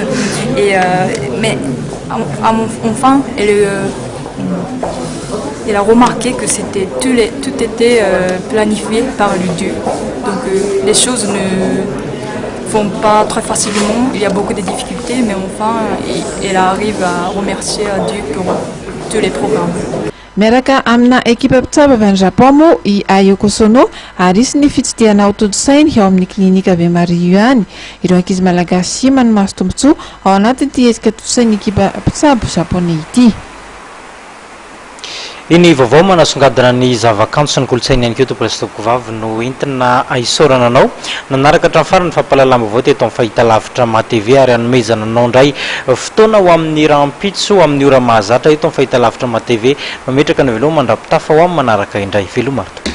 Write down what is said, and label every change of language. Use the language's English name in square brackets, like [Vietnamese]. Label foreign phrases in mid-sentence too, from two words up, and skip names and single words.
[French] Mais enfin, elle a remarqué que tout était planifié par le Dieu. Donc les choses ne font pas très facilement. Il y a beaucoup de difficultés, mais enfin, elle arrive à remercier Dieu pour tous les programmes. [Malagasy] Miaraka amina ekipa mpitsabo avy any Japon moa i Ayako Sono ary isy ny fitsidiana aotodo-sainy eo amin'ny klinika Ave Maria io any. Ireo ankizy malagasy manomaso tombotsoa ao anatin'ity hetsika tosainy ekipa mpitsabo japonais ity. Iny vaovao manasongadina ny zavakanto sy ny kolontsaina ihany koa topresidentko vavy no entina aisorana anao nanaraka hatramin'ny farany fampalalana vaovao teto amin'ny fahitalavitra MaTV ary hanomezana anao ndray fotoana ho amin'ny rahampitso amin'ny ora mahazatra eto amin'ny fahitalavitra MaTV mametraka ny veloha mandrapitafa ho amin'ny manaraka indray velomaro.